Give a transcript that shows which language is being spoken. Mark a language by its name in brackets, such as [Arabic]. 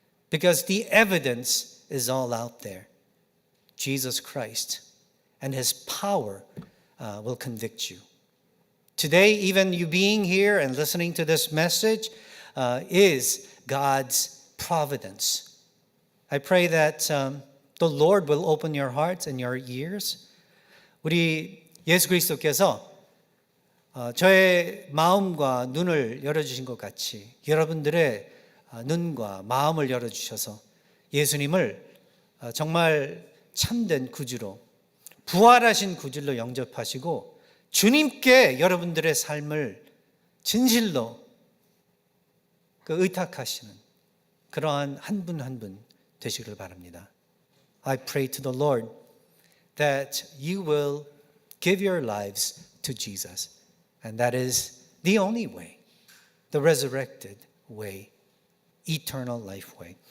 [English] Because the evidence is all out there. Jesus Christ and His power will convict you. Today, even you being here and listening to this message is God's providence. I pray that the Lord will open your hearts and your ears. [Korean] 우리 예수 그리스도께서 저의 마음과 눈을 열어주신 것 같이 여러분들의 눈과 마음을 열어주셔서 예수님을 정말 참된 구주로, 부활하신 구주로 영접하시고 주님께 여러분들의 삶을 진실로 의탁하시는 그러한 한 분 한 분 되시기를 바랍니다. [English] I pray to the Lord that you will give your lives to Jesus. And that is the only way, the resurrected way, eternal life way.